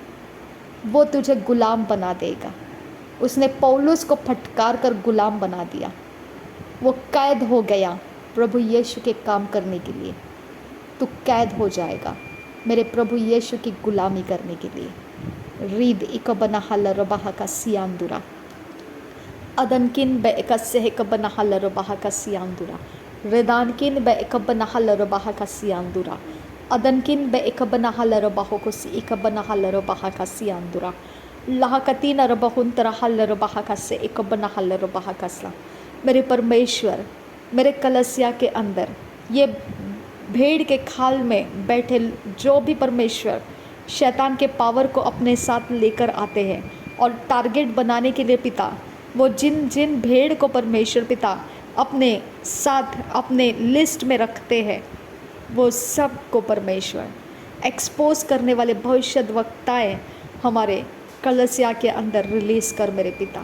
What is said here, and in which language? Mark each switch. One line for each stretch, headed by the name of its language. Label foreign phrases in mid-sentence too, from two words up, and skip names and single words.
Hindi: वो तुझे गुलाम बना देगा। उसने पौलुस को फटकार कर गुलाम बना दिया। वो कैद हो गया प्रभु यीशु के काम करने के लिए। तू कैद हो जाएगा मेरे प्रभु यीशु की गुलामी करने के लिए। रीद इक बना हल रबाह का सियांदुरा, अदनकिन बे एक सेहक बना हल रबाह का सियांदुरा, रेदानकिन बे एक बना हल रबाह का सियांदुरा, अदनकिन बे एक बना हल रबाह को सी एक बना हल रबाह का सियांदुरा, लाहकतीन रबहुन तरह हल रबाह का से एक बना हल रबाह का सा। मेरे परमेश्वर, मेरे कलसिया के अंदर ये भेड़ के खाल में बैठे जो भी परमेश्वर शैतान के पावर को अपने साथ लेकर आते हैं और टारगेट बनाने के लिए पिता, वो जिन जिन भेड़ को परमेश्वर पिता अपने साथ अपने लिस्ट में रखते हैं, वो सब को परमेश्वर एक्सपोज करने वाले भविष्यद्वक्ताएं हमारे कलसिया के अंदर रिलीज़ कर मेरे पिता।